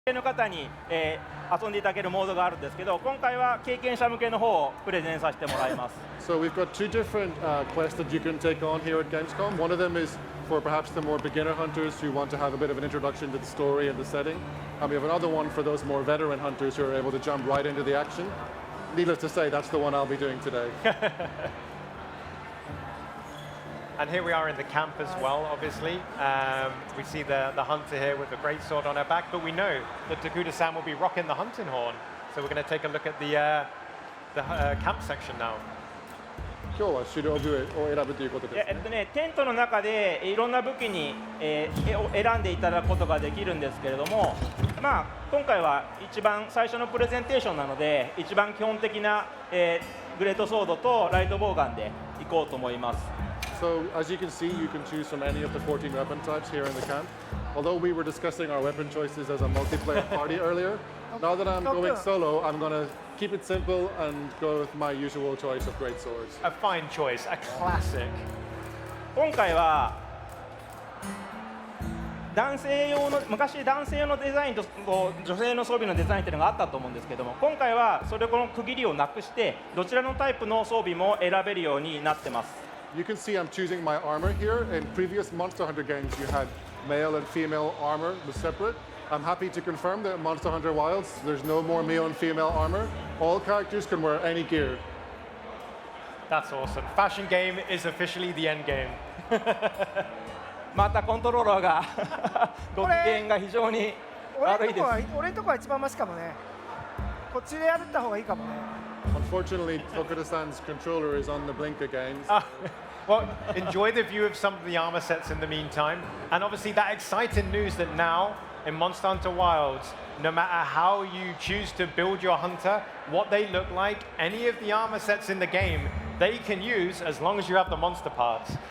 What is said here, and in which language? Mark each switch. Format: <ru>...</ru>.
<ja>の方に、遊んでいただけるモードがあるんですけど、今回は経験者向けの方をプレゼンさせてもらいます。</ja> <en>So we've got two different quests that you can take on here at Gamescom. One of them is for perhaps the more beginner hunters who want to have a bit of an introduction to the story and the setting. And we have another one for those more veteran hunters who are able to jump right into the action. Needless to say, that's the one I'll be doing today. And here we are in the camp as well, obviously. We see the hunter here with the great sword on her back, but we know that Takuda-san will be rocking the hunting horn. So we're going to take a look at the camp section now.</en> <ja>今日は狩猟具を選ぶということですね。テントの中でいろんな武器に、を選んでいただくことができるんですけれども、まあ、今回は一番最初のプレゼンテーションなので、一番基本的な、グレートソードとライトボウガンでいこうと思います。</ja> <en>So as you can see, you can choose from any of the 14 weapon types here in the camp. Although we were discussing our weapon choices as a multiplayer party earlier, now that I'm going solo, I'm going to keep it simple and go with my usual choice of great swords. A fine choice, a classic.</en> <ja>今回は昔男性用のデザインと女性の装備のデザインというのがあったと思うんですけども、今回はそれこの区切りをなくしてどちらのタイプの装備も選べるようになってます。</ja> <en>You can see I'm choosing my armor here. In previous Monster Hunter games, you had male and female armor was separate. I'm happy to confirm that in Monster Hunter Wilds, there's no more male and female armor. All characters can wear any gear. That's awesome. Fashion game is officially the end game.</en> <ja>またコントローラーがご機嫌が非常に悪いです。俺のとこは一番マシかもね。こっちでやった方がいいかもね。</ja> <en>Unfortunately, Tokuda-san's controller is on the blink again. Well, enjoy the view of some of the armor sets in the meantime. And obviously that exciting news that now in Monster Hunter Wilds, no matter how you choose to build your hunter, what they look like, any of the armor sets in the game, they can use as long as you have the monster parts.</en>